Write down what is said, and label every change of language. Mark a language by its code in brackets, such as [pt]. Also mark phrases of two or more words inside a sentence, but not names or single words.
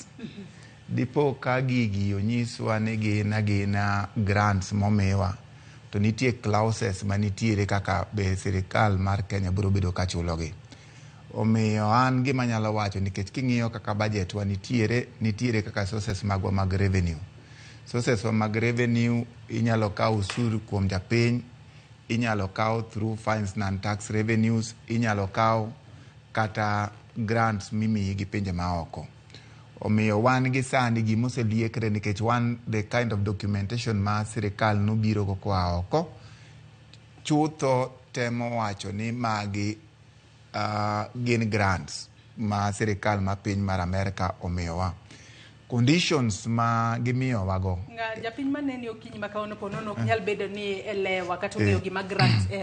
[luo] Dipo ka gigi onyiswa ni gina grants momiwa to nitie clauses manitiere kaka be sirikal mar Kenya biro bedo ka chulogi. Omiyo an gima nyalo wacho nikech king'iyo kaka budget wa nitiere kaka sources magwa mag revenue. Sources wa mag revenue inyalo kaw usuru kuom japiny, inyalo kaw [en] through fines and tax revenues, [luo] inyalo kaw kata grants mimiyi gi pinje maoko. Omiyo wan gi sani gimoseliekre nikech wan [en] the kind of documentation [luo] ma sirikal nobiro go koa oko chutho temo wacho ni magi gin grants ma sirikal ma piny mar Amerika omiyowa. Conditions ma gimiyowa go japiny maneni okinyi makaono ponono ok nyal bedo ni elewa kata ong'eyo gima grants